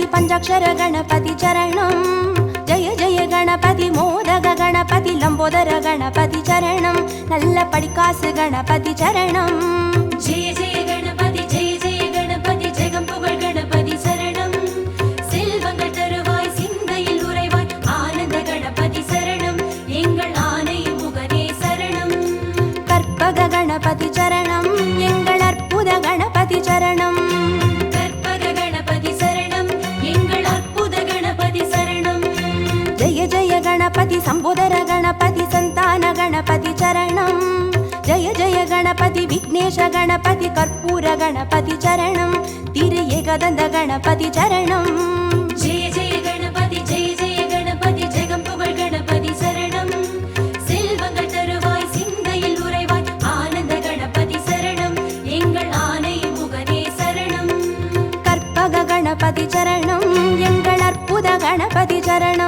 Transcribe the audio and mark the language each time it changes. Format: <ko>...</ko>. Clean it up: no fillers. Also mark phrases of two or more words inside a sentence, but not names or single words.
<sa>पंचाक्षर गणपति चरणं जय जय गणपति मोदक गणपति लंबोदर गणपति चरणं</sa> <ta>நல்ல படிக்காசு</ta> <sa>गणपति चरणं जय जय गणपति</sa> <ta>ஜெகம் புகழ்</ta> <sa>गणपति शरणं</sa> <ta>செல்வங்கள் தருவாய் சிந்தையில் உறைவாய் ஆனந்த கணபதி சரணம் எங்கள் ஆனை முகனே சரணம் கற்பக</ta> <sa>गणपति चरणं</sa> <ta>எங்கள் அற்புத</ta> <sa>गणपति चरणं</sa> <ta>கற்பக கணபதி சரணம் எங்கள் அற்புத கணபதி சரணம்</ta> <sa>जय जय गणपति संबोधर गणपति संतान गणपति चरणं जय जय गणपति विघ्नेश गणपति कर्पूर गणपति चरणं तिरु एकदन्त गणपति चरणं जय जय गणपति</sa> <ta>ஜெகம் புகழ்</ta> <sa>गणपति शरणं</sa> <ta>செல்வங்கள் தருவாய் சிந்தையில் உறைவாய் ஆனந்த கணபதி சரணம் எங்கள் ஆனை முகனே சரணம் கற்பக</ta> <sa>गणपति चरणं</sa> <ta>எங்கள் அற்புத</ta> <sa>गणपति चरणं</sa>